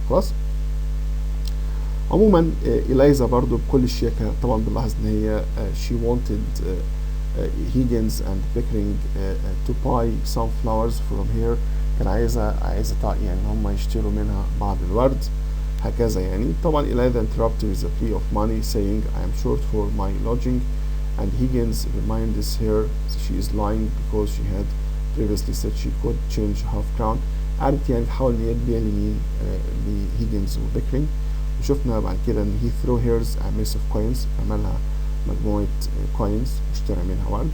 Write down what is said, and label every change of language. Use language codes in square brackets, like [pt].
[ar] خلاص، عموما إلايزا برضو بكل الشياكة طبعا بنلاحظ ان هي [en] she wanted Higgins and Pickering to buy some flowers from here، [ar] كان عايزة يعني هم يشتروا منها بعض الورد هكذا يعني. [en] طبعا Eliza interrupted with a plea of money saying I am short for my lodging and Higgins reminds her that she is lying because she had previously said she could change half crown. [ar] قعدت يعني تحاول ان هي تبيع لمين؟ لهيجنز وبيكرينج. وشفنا بعد كده ان [en] he threw hers a mess of coins، [ar] عملها مجموعة coins اشترى منها ورد.